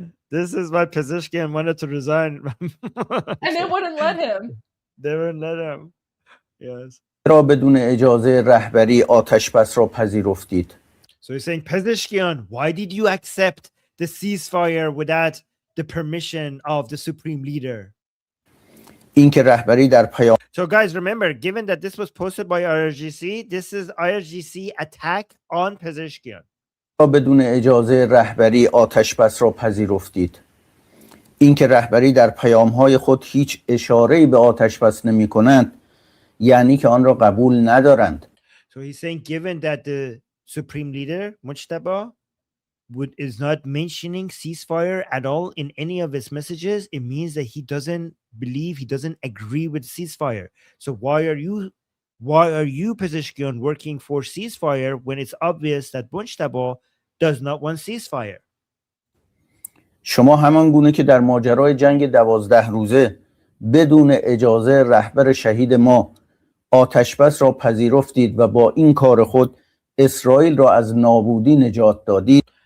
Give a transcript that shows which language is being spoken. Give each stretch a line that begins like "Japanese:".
English: This is my position and wanted to resign. And they wouldn't let him. They wouldn't let him. Yes.
Persian: را بدون اجازه رهبری آتش‌بس را پذیرفتید.
English: So he's saying, Pezeshkian, why did you accept the ceasefire without the permission of the supreme leader?
Persian: این که رهبری در پیام
English: So guys, remember, given that this was posted by IRGC, this is IRGC attack on Pezeshkian.
Persian: را بدون اجازه رهبری آتش‌بس را پذیرفتید. اینکه رهبری در پیام‌های خود هیچ اشاره‌ای به آتش‌بس نمی‌کنند یعنی که آن را قبول ندارند.
English: So he's saying given that the supreme leader Mujtaba is not mentioning ceasefire at all in any of his messages, it means that he doesn't agree with ceasefire. So why are you Pezeshkian working for ceasefire when it's obvious that Mujtaba does not want ceasefire?
Persian: شما همان گونه که در ماجرای جنگ 12 روزه بدون اجازه رهبر شهید ما آتشبس را پذیرفتید و با این کار خود اسرائیل را از نابودی نجات دادید.